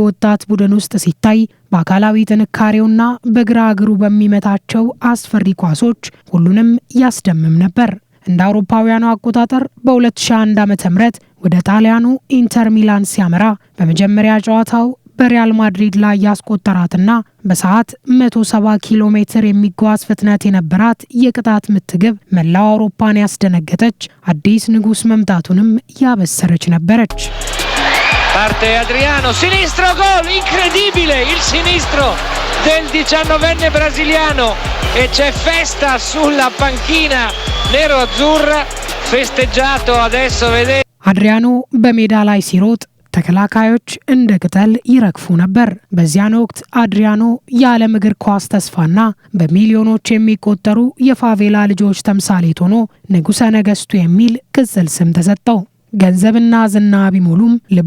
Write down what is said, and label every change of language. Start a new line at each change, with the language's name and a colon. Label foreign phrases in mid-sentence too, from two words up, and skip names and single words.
Amharic: ወጣት ቡድን ውስጥ ሲታይ በአካላዊ ጥንካሬውና በግራ እግሩ በሚመታቸው አስፈሪ ኳሶች ሁሉንም ያስደምም ነበር። እንደ አውሮፓውያኑ አቆጣጠር በ2001 ዓ.ም ወደ ጣሊያኑ ኢንተር ሚላን ሲያመራ በመጀመሪያ ጨዋታው በሪያል ማድሪድ ላይ ያስቆጠራትና በሰዓት 170 ኪሎ ሜትር የሚጓዝ ፍጥነት የነበራት የቅጣት ምት ግብ መላው አውሮፓን ያስደነገጠች አዲስ ንጉስ መምጣቱንም ያበሰረች ነበረች።
Italian: Parte Adriano, sinistro, gol, incredibile, il sinistro del 19enne brasiliano e c'è festa sulla panchina nero-azzurra, festeggiato adesso vedete.
Amharic: አድሪያኖ በሜዳ ላይ ሲሮጥ ተከላካዮች እንደ ቅጠል ይረግፉ ነበር። በዚያን ወቅት አድሪያኖ የዓለም እግር ኳስ ተስፋና በሚሊዮኖች የሚቆጠሩ የፋቬላ ልጆች ተምሳሌት ሆኖ ንጉሠ ነገሥቱ የሚል ቅጽል ስም ተሰጠው። ገንዘብና ዝና ቢሞሉም ልቡ